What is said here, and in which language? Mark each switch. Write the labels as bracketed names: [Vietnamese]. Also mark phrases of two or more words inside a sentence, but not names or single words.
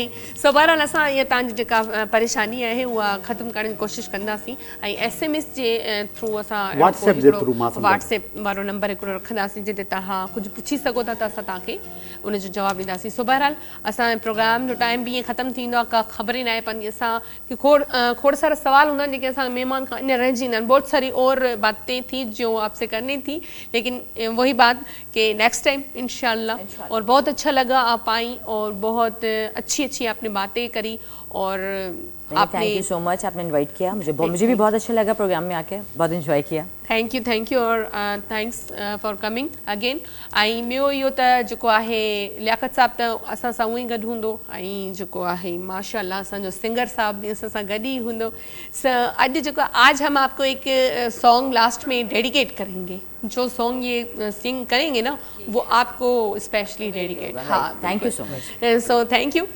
[Sindhi] सो बहरहाल असां इहा तव्हांजी जेका परेशानी आहे उहा ख़तमु करण जी कोशिशि कंदासीं, ऐं SMS जे थ्रू असां व्हाट्सएप वारो नंबर हिकिड़ो रखंदासीं जिते तव्हां कुझु पुछी सघो था, त असां तव्हांखे उनजो जवाबु ॾींदासीं। सो बहरहाल असांजे प्रोग्राम जो टाइम बि ईअं ख़तमु थींदो आहे, का ख़बर ई न आहे पवंदी। असां खोड़ सारा सवाल हूंदा आहिनि जेके असां महिमान खां अञा रहिजी वेंदा आहिनि, [Urdu] بہت ساری اور باتیں تھی جو آپ سے کرنی تھی، لیکن وہی بات کہ [English] next time [Urdu] ان شاء اللہ. اور بہت اچھا لگا آپ آئی اور بہت اچھی آپ نے باتیں کری، اور [English] Thank you so much, [Urdu] آپ نے انوائٹ کیا، مجھے بھی بہت اچھا لگا پروگرام میں آکے، بہت انجوائے کیا. [English] Thank you और thanks for coming again। [Sindhi] ऐं ॿियो इहो त जेको आहे लियाकत साहब त असां सां उअं ई गॾु हूंदो, ऐं जेको आहे माशाअल्लाह असांजो सिंगर साहब भी असां सां गॾु ई हूंदो। अॼु जेको [Urdu] آج ہم آپ کو ایک سانگ لاسٹ میں ڈیڈیکیٹ کریں گے، جو سانگ یہ سنگ کریں گے نا وہ آپ کو اسپیشلی ڈیڈیکیٹ. ہاں, [English] Thank you so much. So thank you.